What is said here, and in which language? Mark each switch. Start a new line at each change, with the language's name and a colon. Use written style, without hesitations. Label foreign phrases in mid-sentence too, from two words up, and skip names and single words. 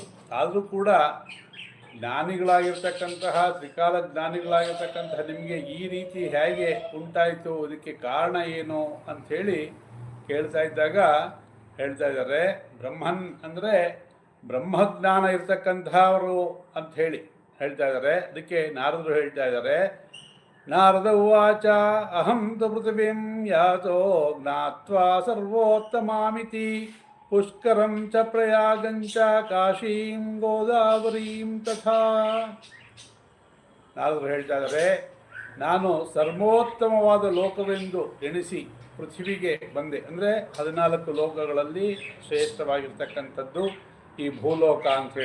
Kannada: ಆದರೂ ಕೂಡ ಜ್ಞಾನಿಗಳಾಗಿರ್ತಕ್ಕಂತಹ ತ್ರಿಕಾಲ ಜ್ಞಾನಿಗಳಾಗಿರ್ತಕ್ಕಂತಹ ನಿಮಗೆ ಈ ರೀತಿ ಹೇಗೆ ಉಂಟಾಯಿತು, ಇದಕ್ಕೆ ಕಾರಣ ಏನು ಅಂಥೇಳಿ ಕೇಳ್ತಾ ಇದ್ದಾಗ ಹೇಳ್ತಾ ಇದ್ದಾರೆ, ಬ್ರಹ್ಮನ್ ಅಂದರೆ ಬ್ರಹ್ಮಜ್ಞಾನ ಇರ್ತಕ್ಕಂಥವರು ಅಂಥೇಳಿ ಹೇಳ್ತಾ ಇದ್ದಾರೆ. ಅದಕ್ಕೆ ನಾರದರು ಹೇಳ್ತಾ ಇದ್ದಾರೆ,
Sanskrit: ನಾರದ ಉವಾಚ ಅಹಂ ತು ಪೃಥಿವೀಂ ಯಾತೋ ಜ್ಞಾತ್ವಾ ಸರ್ವೋತ್ತಮಾಮಿತಿ ಪುಷ್ಕರಂ ಚ ಪ್ರಯಾಗಂಚ ಕಾಶೀಂ ಗೋದಾವರೀಂ ತಥಾ.
Kannada: ನಾರದರು ಹೇಳ್ತಾ ಇದ್ದಾರೆ, ನಾನು ಸರ್ವೋತ್ತಮವಾದ ಲೋಕವೆಂದು ಎಣಿಸಿ ಪೃಥ್ವಿಗೆ ಬಂದೆ. ಅಂದರೆ 14 ಲೋಕಗಳಲ್ಲಿ ಶ್ರೇಷ್ಠವಾಗಿರ್ತಕ್ಕಂಥದ್ದು ಈ ಭೂಲೋಕ ಅಂಥೇಳಿ.